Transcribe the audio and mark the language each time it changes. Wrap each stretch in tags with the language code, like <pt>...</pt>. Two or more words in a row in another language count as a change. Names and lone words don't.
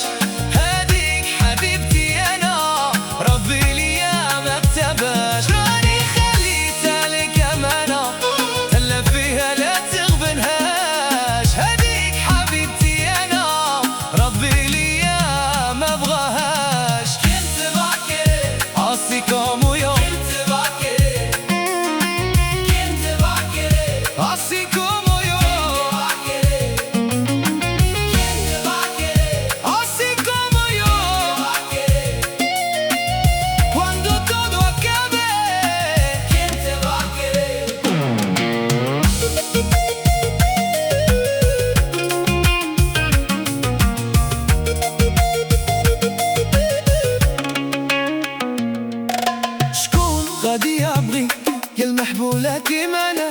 <ar>هاديك حبيبتي أنا، ربي ليا ما كتبهاش. راني خليتها لك أمانة، تهلا فيها لا تغبنهاش. هاديك حبيبتي أنا، ربي ليا ما بغاهاش. كنت باكر</ar> <es>así como yo،</es> <ar>كنت باكر</ar> <es>así como yo، así como yo. Cuando todo acabe, ¿quién te va a querer?</es> <ar>شكون غادي يبغيك يا المحبولة كيما أنا؟</ar>